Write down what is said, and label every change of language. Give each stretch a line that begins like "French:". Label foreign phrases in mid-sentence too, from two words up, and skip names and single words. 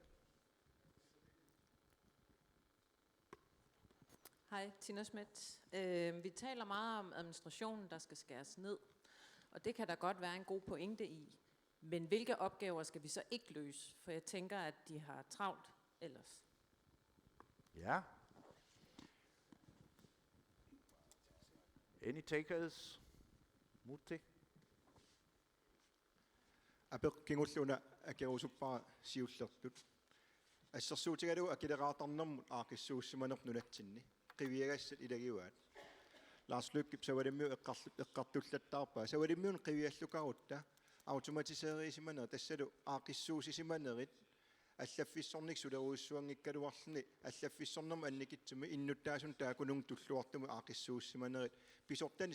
Danish: Hej, Tina Schmidt. Vi taler meget om administrationen, der skal skæres ned. Og det kan der godt være en god pointe i. Men hvilke opgaver skal vi så ikke løse? For jeg tænker, at de har travlt ellers. Ja.
English: Any takers?
Danish: Mutti?
Kalaallisut: апеққингуллуна акерусуппара сиуллертут ассерсуутигалу акилераатарнэрмут аақиссууссиманернунатсинни қивиагассат илагиуаат Lars Løkke савалиммиу эққартуллаттаарпаа савалиммиун қивиаллукарутта автоматисеерисиманер тассалу аақиссуусисиманерит аллаффиссорник сулеруиссуангиккалуарлни аллаффиссорнерма анникитсуми иннуттаасун таакунун туллуартуму аақиссууссиманерит писортани